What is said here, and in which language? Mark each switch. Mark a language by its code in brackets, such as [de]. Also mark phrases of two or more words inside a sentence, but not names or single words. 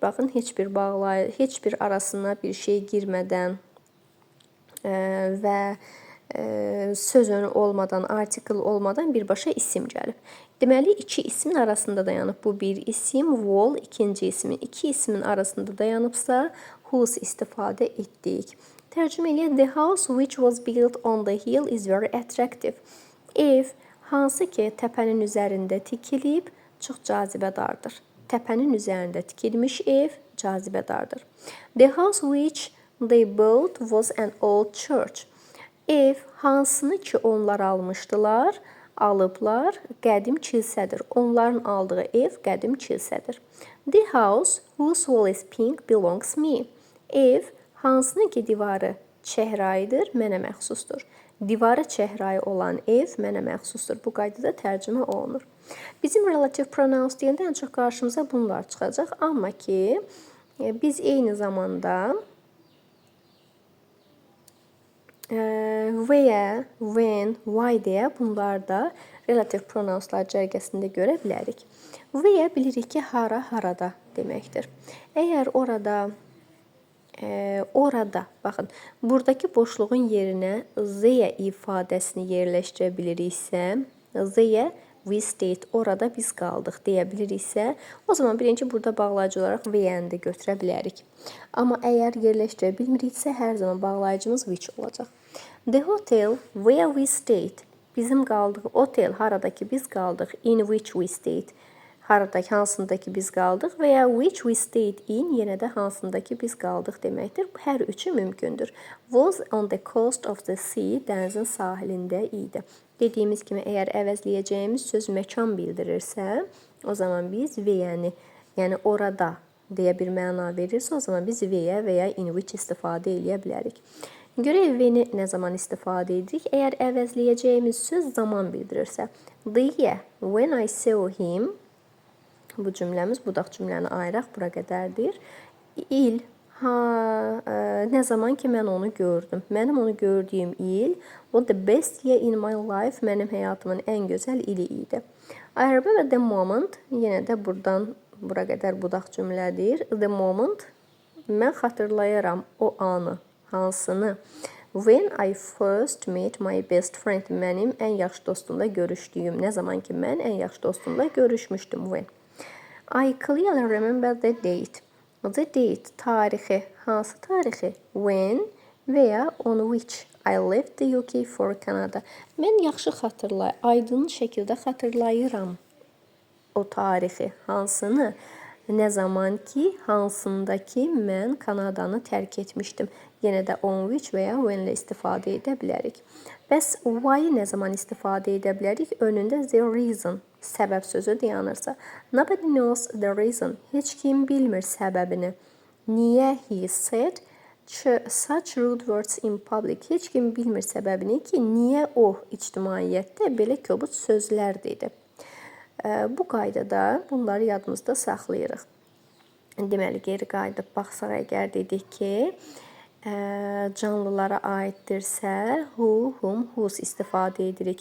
[az] Baxın, heç bir arasına bir şey girmədən və söz önü olmadan, artikel olmadan birbaşa isim gəlib. Deməli, iki ismin arasında dayanıb. Bu bir isim, wall, ikinci ismin. İki ismin arasında dayanıbsa, whose istifadə etdik. Tərcümə eləyək. [en] The house which was built on the hill is very attractive. [az] Ev, hansı ki təpənin üzərində tikilib, çox cazibədardır. Təpənin üzərində tikilmiş ev cazibədardır. [en] The house which they built was an old church. [az] Ev, hansını ki onlar almışdılar, alıblar, qədim kilsədir. Onların aldığı ev qədim kilsədir. [en] The house whose wall is pink belongs me. [az] Ev, hansını ki divarı çəhrayıdır, mənə məxsusdur. Divarı çəhrayı olan ev mənə məxsusdur. Bu qaydada tərcümə olunur. Bizim [en] relative pronouns [az] deyəndə ən çox qarşımıza bunlar çıxacaq. Amma ki, biz eyni zamanda [en] where, when, why [az] deyə bunlar da [en] relative pronounslar [az] cərgəsində görə bilərik. Where bilirik ki, hara, harada deməkdir. Əgər orada, baxın, buradakı boşluğun yerinə the ifadəsini yerləşdirə biliriksə, [en] the we stayed, [az] orada biz qaldıq deyə biliriksə, o zaman birinci burada bağlayıcı olaraq where-ni də götürə bilərik. Amma əgər yerləşdirə bilmiriksə, hər zaman bağlayıcımız which olacaq. [en] The hotel where we stayed, [az] bizim qaldıq otel, haradakı biz qaldıq, [en] in which we stayed, [az] haradakı, hansındakı biz qaldıq və ya [en] which we stayed in, [az] yenə də hansındakı biz qaldıq deməkdir. Hər üçü mümkündür. [en] Was on the coast of the sea, [az] dənizin sahilində idi. Dediyimiz kimi, əgər əvəzləyəcəyimiz söz məkan bildirirsə, o zaman biz where-ni, yəni orada deyə bir məna verirsə, o zaman biz where və ya [en] in which [az] istifadə edə bilərik. Görək when-i nə zaman istifadə edirik? Əgər əvəzləyəcəyimiz söz zaman bildirirsə, [en] the, when I saw him, [az] bu cümləmiz, budaq cümləni ayıraq, bura qədərdir. Il, nə zaman ki mən onu gördüm. Mənim onu gördüyüm il, o [en] the best year in my life, [az] mənim həyatımın ən gözəl ili idi. [en] I remember the moment, [az] yenə də buradan bura qədər budaq cümlədir. [en] The moment, [az] mən xatırlayaram o anı, hansını. [en] When I first met my best friend, [az] mənim ən yaxşı dostumla görüşdüyüm. Nə zaman ki mən ən yaxşı dostumla görüşmüşdüm. When. [en] I clearly remember the date. The date, [az] tarixi. Hansı tarixi? [en] When və ya on which I left the UK for Canada. [az] Mən yaxşı aydın şəkildə xatırlayıram o tarixi. Hansını? Nə zaman ki, hansındakı mən Kanadanı tərk etmişdim. Yenə də [en] on which [az] və ya when ilə istifadə edə bilərik. Bəs why nə zaman istifadə edə bilərik? Önündə the reason, səbəb sözü dayanırsa. [en] Nobody knows the reason. [az] Heç kim bilmir səbəbini. [en] Niyə he said such rude words in public? [az] Heç kim bilmir səbəbini ki, niyə o ictimaiyyətdə belə kobud sözlər dedi. Bu qaydada bunları yadımızda saxlayırıq. Deməli, geri qayıdıb baxsaq əgər dedik ki, canlılara aiddirsə, who, whom, whose istifadə edirik.